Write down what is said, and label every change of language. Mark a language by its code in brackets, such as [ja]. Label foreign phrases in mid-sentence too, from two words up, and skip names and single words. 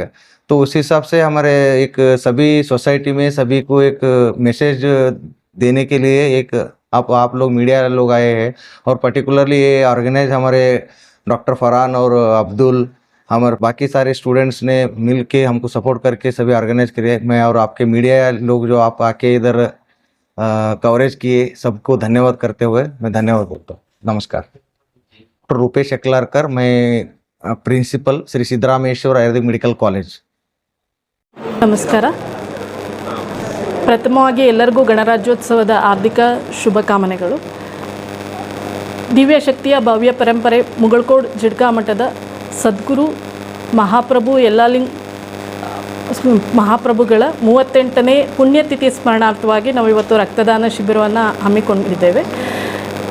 [hi] तो उस हिसाब से हमारे एक सभी सोसाइटी में सभी को एक मैसेज देने के लिए एक आप लोग मीडिया लोग आए हैं और पर्टिकुलरली ये ऑर्गेनाइज हमारे डॉक्टर फरहान और अब्दुल, हमारे बाकी सारे स्टूडेंट्स ने मिल के हमको सपोर्ट करके सभी ऑर्गेनाइज किए। मैं और आपके मीडिया लोग जो आप आके इधर कवरेज किए, सबको धन्यवाद करते हुए मैं धन्यवाद बोलता हूँ। नमस्कार। डॉक्टर रूपेश एकलाकर, मैं प्रिंसिपल श्री सिद्धरामेश्वर आयुर्वेदिक ಮೆಡಿಕಲ್ ಕಾಲೇಜ್. [kn] ನಮಸ್ಕಾರ. ಪ್ರಥಮವಾಗಿ ಎಲ್ಲರಿಗೂ ಗಣರಾಜ್ಯೋತ್ಸವದ ಹಾರ್ದಿಕ ಶುಭಕಾಮನೆಗಳು. ದಿವ್ಯಶಕ್ತಿಯ ಭವ್ಯ ಪರಂಪರೆ ಮುಗಳ್ಕೋಡ್ ಜಿಡ್ಕಾ ಮಠದ ಸದ್ಗುರು ಮಹಾಪ್ರಭು ಯಲ್ಲಾಲಿಂಗ್ ಮಹಾಪ್ರಭುಗಳ 38ನೇ ಪುಣ್ಯತಿಥಿ ಸ್ಮರಣಾರ್ಥವಾಗಿ ನಾವು ಇವತ್ತು ರಕ್ತದಾನ ಶಿಬಿರವನ್ನು ಹಮ್ಮಿಕೊಂಡಿದ್ದೇವೆ.